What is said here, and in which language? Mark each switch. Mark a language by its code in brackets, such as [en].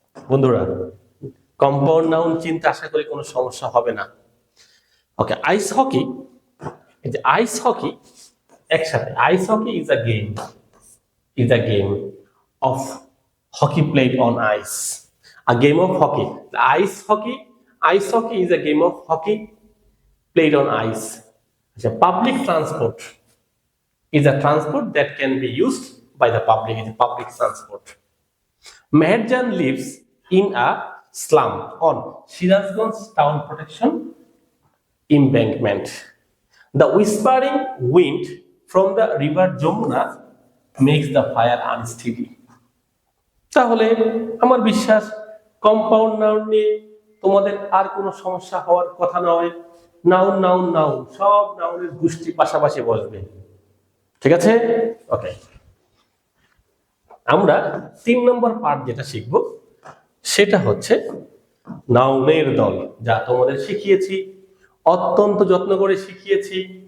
[bn] বন্ধুরা, compound noun চিন্তা আশা করি কোনো সমস্যা হবে না। [en] okay, ice hockey, [bn] এই যে [en] ice hockey [bn] একসাথে, [en] Ice hockey is a game, is a game of hockey played on ice. A game of hockey. The ice hockey is a game of hockey played on ice. The public transport is a transport that can be used by the public. It's a public transport. Meherjan lives in a slum on Sirazganj Town Protection Embankment. The whispering wind from the river Jamuna makes the fire unsteady. [bn] তাহলে আমার বিশ্বাস compound noun নিয়ে তোমাদের আর কোনো সমস্যা হওয়ার কথা নয়। নাউন নাউন নাউন সব নাউনের গোষ্ঠী পাশাপাশি বসবে, ঠিক আছে? ওকে, আমরা 3 নম্বর পার্ট যেটা শিখব সেটা হচ্ছে নাউনের দল, যা তোমাদের শিখিয়েছি, অত্যন্ত যত্ন করে শিখিয়েছি।